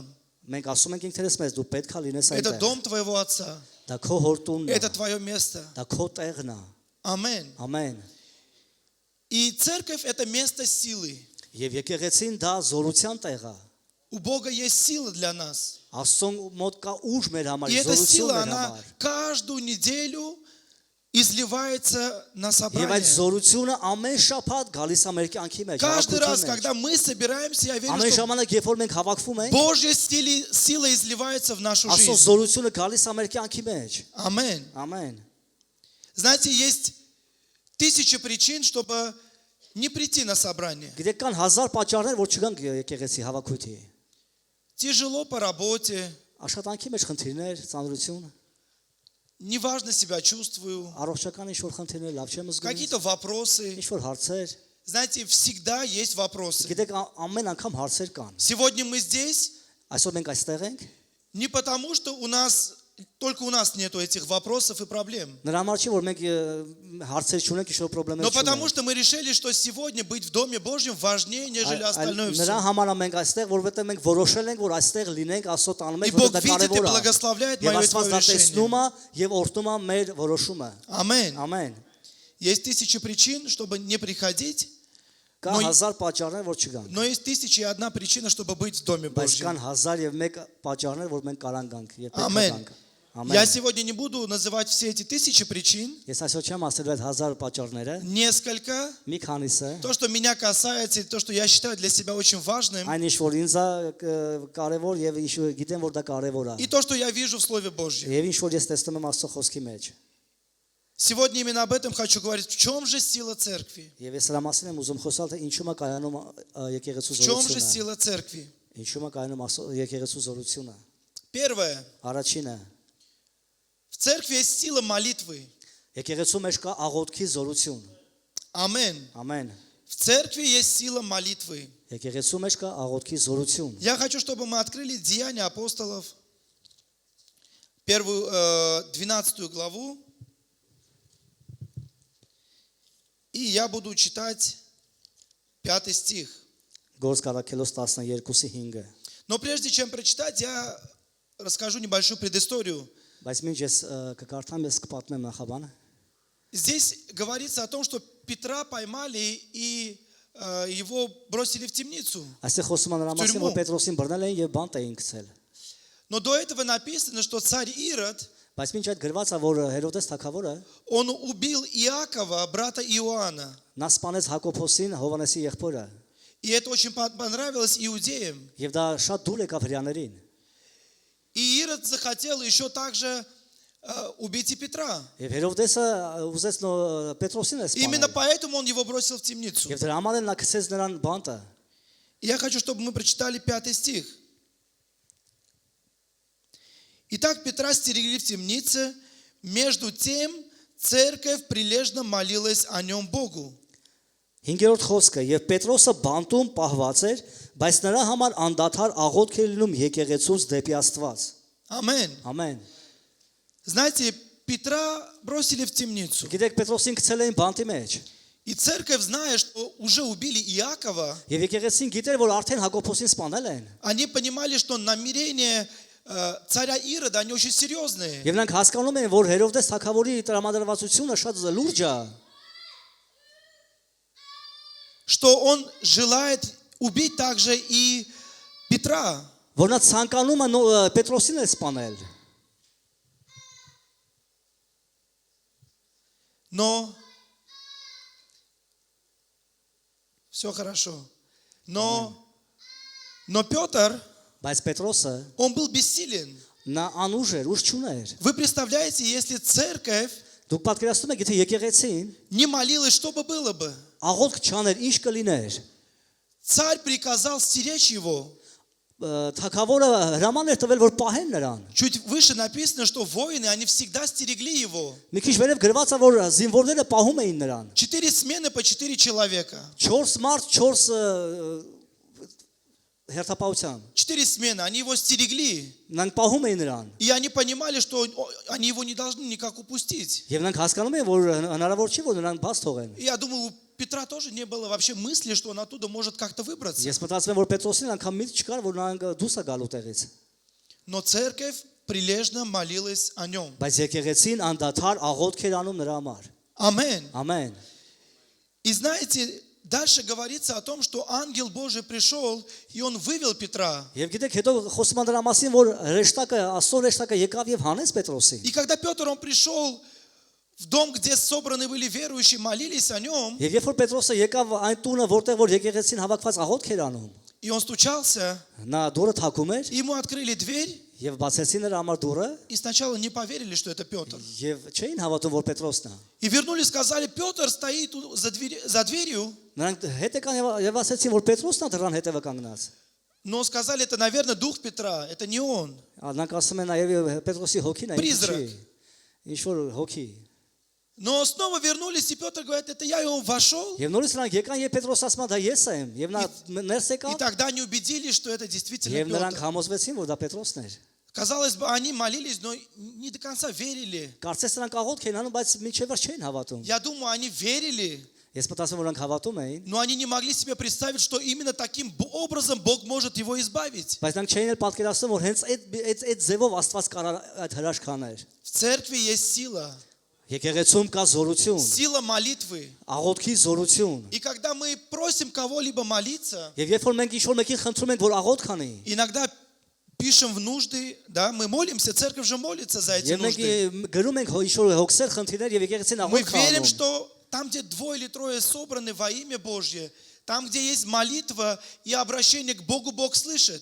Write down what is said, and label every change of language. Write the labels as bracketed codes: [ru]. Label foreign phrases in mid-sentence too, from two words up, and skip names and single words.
[hy] մենք ասում ենք ինքներս մեզ դու պետք է լինես [ru] Это [hy] այնտեղ։ [ru] дом твоего отца. [hy] Դա քո հոր տունն է, [ru] Это твое место. [hy] դա քո տեղն է։ Ամեն. Ամեն։ [ru] И церковь – это место силы. [hy] Եվ եկեղեցին դա զորության տեղ է։ [ru] У Бога есть сила для нас. [hy] Աստծո մոտ կա ուժ մեր համար, [ru] И эта [hy] զորություն [ru] сила, [hy] մեր [ru] она [hy] համար։ [ru] каждую неделю изливается на [hy] Եվ այդ [ru] собрание. [hy] զորությունը ամեն շաբաթ գալիս է մեր կյանքի մեջ, [ru] Каждый раз, [hy] հավաքության մեջ։ [ru] когда мы собираемся, я верю, [hy] Ամեն [ru] что [hy] ժամանակ, երբ որ մենք հավաքվում ենք, [ru] Божья сила изливается в нашу [hy] Աստծո [ru] жизнь. [hy] զորությունը գալիս է մեր կյանքի մեջ։ [ru] Аминь. [hy] Ամեն։ [ru] Знаете, есть тысячи причин, чтобы не прийти на собрание. [hy] Գիտեք կան հազար պատճառներ, որ չգանք եկեղեցի հավաքույթի։ [ru] Тяжело по работе, [hy] Աշխատանքի մեջ խնդիրներ, ծանրություն, [ru] неважно себя чувствую, [hy] առողջական ինչ-որ խնդիրներ, լավ չեմ զգում, [ru] какие-то вопросы. [hy] ինչ-որ հարցեր։ [ru] Знаете, всегда есть вопросы. [hy] Գիտեք ամեն անգամ հարցեր կան։ [ru] Сегодня мы здесь [hy] Այսօր մենք այստեղ ենք, [ru] не потому, что только у нас нету этих вопросов и проблем, [hy] նրա համար չի որ մենք հարցեր չունենք, ինչ-որ [ru] но [hy] խնդիրներ [ru] потому, [hy] չունենք։ [ru] что мы решили, что сегодня быть в Доме Божьем важнее, нежели остальное [hy] Նրա [ru] все. [hy] համար մենք այստեղ, որովհետև մենք որոշել ենք, որ այստեղ լինենք, Աստծո տանում [ru] И [hy] ենք, [ru] Бог [hy] որովհետև դա [ru] видит и [hy] կարևոր է։ [ru] благословляет [hy] Եվ [ru] мое и [hy] Աստված [ru] твое [hy] դա [ru] решение. [hy] տեսնում է եւ օրհնում է մեր որոշումը։ Ամեն. Ամեն։ [ru] Есть тысячи причин, чтобы не приходить, [hy] Կա [ru] Но- [hy] հազար պատճառներ, որ չգան։ [ru] но есть 1001 причина, чтобы быть в Доме [hy] Բայց կան [ru] Божьем. [hy] 1001 պատճառներ, որ մենք կարան գանք եւ պետք է Ամեն. գանք։ [ru] Я [hy] Ամեն։ [ru] сегодня не буду называть все эти 1000 причин, [hy] Ես այսօր չեմ ասելու այդ 1000 պատճառները, [ru] несколько. [hy] մի քանիսը, [ru] То, что меня касается, и то, что я считаю для себя очень важным, [hy] այն ինչ որ ինձ է կարևոր եւ ինչ գիտեմ որ դա կարևոր է։ [ru] и то, что я вижу в Слове Божьем. [hy] Եվ ինչ որ ես տեսնում եմ Աստծո խոսքի մեջ։ [ru] Сегодня именно об этом хочу говорить. В чем же сила церкви? [hy] Եվ ես հրա մասին եմ уզում խոսալ, թե ինչու՞մ է կայանում եկեղեցու [ru] В чем же [hy] զորությունը։ [ru] сила церкви? [hy] Ինչու՞մ է կայանում եկեղեցու զորությունը։ [ru] Первое. [hy] Առաջինը, [ru] В церкви есть сила молитвы. [hy] եկեղեցու մեջ կա աղոթքի զորություն։ [ru] Аминь. [hy] Ամեն։ [ru] В церкви есть сила молитвы. [hy] Եկեղեցու մեջ կա աղոթքի զորություն։ [ru] Я хочу, чтобы мы открыли Деяния апостолов, первую 12 главу. И я буду читать 5 стих. [hy] Գործ Կարաքելոս 12:5-ը։ [ru] Но прежде чем прочитать, я расскажу небольшую предысторию. [hy] Բայց մինչ ես կկարդամ, ես կպատմեմ նախաբանը։ [ru] Здесь говорится о том, что Петра поймали и его бросили в темницу. [hy] Այստեղ խոսում է նրա մասին, որ Պետրոսին բռնել էին եւ բանտ էին գցել։ [ru] Но до этого написано, что царь Ирод, [hy] Բայց մինչ այդ գրված է, որ Հերոդես թագավորը [ru] он убил Иакова, брата Иоанна. [hy] նա սպանեց Հակոբոսին, Հովանեսի եղբորը, [ru] И это очень понравилось иудеям. [hy] եւ դա շատ դուր եկավ հрьяաներին։ [ru] И Ирод захотел еще также убить и Петра. [hy] Եվ Հերոդեսը ուզեց Պետրոսին [ru] Именно [hy] սպանել։ [ru] поэтому он его бросил в темницу. [hy] Եվ դրա համար էլ նա գցեց նրան բանտը։ [ru] И я хочу, чтобы мы прочитали 5 стих. Итак, Петра стерегли в темнице, между тем церковь прилежно молилась о нем Богу. [hy] 5-րդ խոսքը եւ Պետրոսը բանտում պահված էր, բայց նրա համար անդադար աղոթք էր լինում եկեղեցուց դեպի Աստված։ [ru] Аминь. [hy] Ամեն։ [ru] Знаете, Петра бросили в темницу. [hy] Գիտեք Պետրոսին գցել էին բանտի մեջ։ [ru] И церковь, зная, что уже убили Иакова, [hy] Եվ եկեղեցին գիտեր, որ արդեն Հակոբոսին սպանել են։ [ru] они понимали, что намерения царя Ирода, они очень серьезные. [hy] Եվ նրանք հասկանում են, որ Հերոդես թագավորի տրամադրվածությունը շատ լուրջ է, [ru] Что он желает убить также и Петра. [hy] որ նա ցանկանում է Պետրոսին էլ սպանել։ [ru] Но все хорошо. Но Петр, [hy] Բայց Պետրոսը [ru] он был бессилен. [hy] նա անուժ էր, ուժ չուներ։ [ru] Вы представляете, если церковь [hy] Դուք պատկերացնում եք, եթե եկեղեցին [ru] не молилась, что бы было бы? [hy] աղոթք չաներ, ինչ կլիներ։ [ru] Царь приказал стеречь его. [hy] Թագավորը հրաման էր տվել, որ պահեն նրան։ [ru] Чуть выше написано, что воины, они всегда стерегли его. [hy] Մի քիչ վերև գրված է, որ զինվորները պահում էին նրան։ [ru] 4 смены по 4 человека. [hy] 4 մարդ, 4 հերթապահության։ [ru] 4 смены, они его стерегли. [hy] Նրանք պահում էին նրան։ [ru] И они понимали, что они его не должны никак упустить. [hy] Եվ նրանք հասկանում էին, որ հնարավոր չի, որ նրան баց թողեն։ [ru] И я думаю, у Петра тоже не было вообще мысли, что он оттуда может как-то выбраться. [hy] Ես մտածում եմ, որ Պետրոսին անգամ միտք չկար, որ նրանք դուրս է գալու տեղից։ [ru] Но церковь прилежно молилась о нем. [hy] Բայց եկեղեցին անդադար աղոթք էր անում նրա համար։ Ամեն. Ամեն։ [ru] И знаете, дальше говорится о том, что ангел Божий пришел, и он вывел Петра. [hy] Եվ գիտեք, հետո խոսում են դրա մասին, որ ռեշտակը, Աստծո ռեշտակը եկավ եւ հանեց Պետրոսին։ [ru] И когда Петр, он пришел в дом, где собраны были верующие, молились о нем, [hy] Եվ երբ որ Պետրոսը եկավ այն տունը, որտեղ որ եկեղեցին հավաքված աղոթք էր անում, [ru] и он стучался, [hy] նա դուրը թակում էր [ru] ему открыли дверь, [hy] եւ բացեցին նրա համար դուրը [ru] и сначала не поверили, что это Петр. [hy] եւ չէին հավատում, որ Պետրոսն է։ [ru] И вернулись, сказали, Петр стоит за дверью, [hy] Նրանք հետ եկան եւ ասացին, որ Պետրոսն է դրան հետևը կանգնած։ [ru] но сказали, это, наверное, дух Петра, это не он. [hy] Նրանք ասում են նաեւ Պետրոսի հոգին է, [ru] Призрак. [hy] ինչ որ հոգի։ [ru] Но снова вернулись, и Петр говорит, это я, и он вошел. [hy] Եվ նորից նրանք եկան եւ Պետրոս ասում է, դա ես եմ, եւ նա ներս [ru] И [hy] եկավ [ru] тогда они убедились, что это действительно [hy] եւ նրանք [ru] Петр. [hy] համոզվեցին, որ դա Պետրոսն էր։ [ru] Казалось бы, они молились, но не до конца верили. [hy] Կարծես նրանք աղոթք էին անում, բայց մինչև վերջ չէին հավատում։ [ru] Я думаю, они верили, [hy] Ես մտածում որ նրանք հավատում էին, [ru] но они не могли себе представить, что именно таким образом Бог может его избавить. [hy] բայց նրանք չէին էլ պատկերացնում, որ հենց այդ ձևով Աստված կարող այդ հրաշքաներ։ [ru] В церкви есть сила, [hy] Եկեղեցում կա զորություն, [ru] сила молитвы. [hy] աղոթքի զորություն։ [ru] И когда мы просим кого-либо молиться, [hy] Եվ երբ որ մենք ինչ-որ մեկին խնդրում ենք, որ աղոթք անի, [ru] иногда пишем в нужды, да, мы молимся, церковь же молится за эти [hy] եւ մենք [ru] нужды. [hy] գրում ենք ինչ-որ հոգսեր խնդիրներ եւ եկեղեցին [ru] Мы [hy] աղոթք [ru] верим, [hy] անում։ [ru] что там, где 2 или 3 собраны во имя Божье, там, где есть молитва и обращение к Богу, Бог слышит.